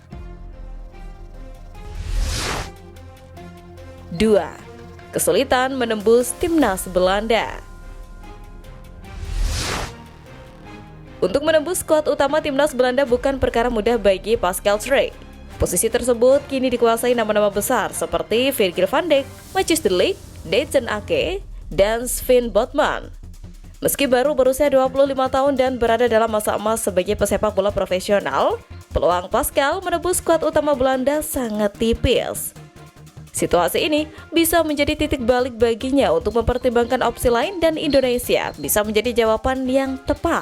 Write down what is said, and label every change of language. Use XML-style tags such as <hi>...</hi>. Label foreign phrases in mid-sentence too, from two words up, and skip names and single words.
<id>2. Kesulitan menembus timnas Belanda. Untuk menembus skuad utama timnas Belanda bukan perkara mudah bagi Pascal Struijk. Posisi tersebut kini dikuasai nama-nama besar seperti Virgil van Dijk, Matthijs de Ligt, Declan Ake, dan Sven Botman. Meski baru berusia 25 tahun dan berada dalam masa emas sebagai pesepak bola profesional, peluang Pascal menembus skuad utama Belanda sangat tipis. Situasi ini bisa menjadi titik balik baginya untuk mempertimbangkan opsi lain dan Indonesia bisa menjadi jawaban yang tepat.</id>